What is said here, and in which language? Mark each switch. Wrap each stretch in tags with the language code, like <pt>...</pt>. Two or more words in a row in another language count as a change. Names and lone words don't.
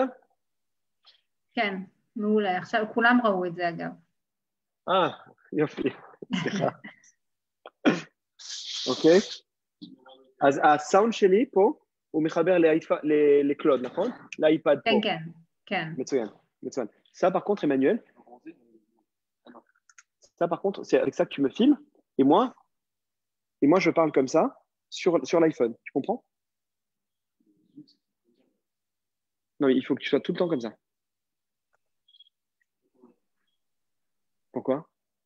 <he>כן, מעולה. עכשיו כולם ראו את זה אגב. יופי. סליחה. אוקיי. אז הסאונד שלי פה, הוא מחבר לקלוד, נכון? לאייפד פה. כן, כן, כן. מצוין, מצוין.</he> <fr>Ça par contre, Emmanuel, ça par contre, c'est avec ça que tu me filmes, et moi je parle comme ça sur l'iPhone. Tu comprends? Non, mais il faut que tu sois tout le temps comme ça. Pourquoi?</fr>